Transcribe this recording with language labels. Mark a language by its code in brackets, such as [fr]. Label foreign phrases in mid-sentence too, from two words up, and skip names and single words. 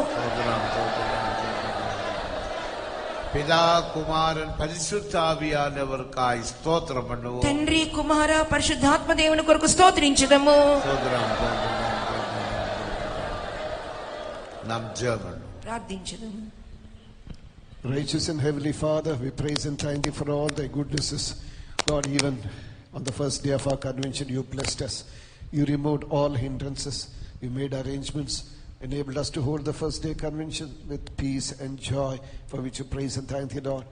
[ta] பிதா குமாரன் பரிசுத்த ஆவியானவருக்காய் ஸ்தோத்திரம் பண்ணுவோம். [te] తండ్రి కుమార పరిశుద్ధాత్మ దేవుని కొరకు స్తోత్రించుదము. [ta] நாம் ஜெபம் [te] ప్రార్థించుదము. [en] Righteous and Heavenly Father, we praise and thank you for all thy goodnesses. Lord, even on the first day of our convention, you blessed us. You removed all hindrances. You made arrangements, enabled us to hold the first day convention with peace and joy, for which you praise and thank you, Lord.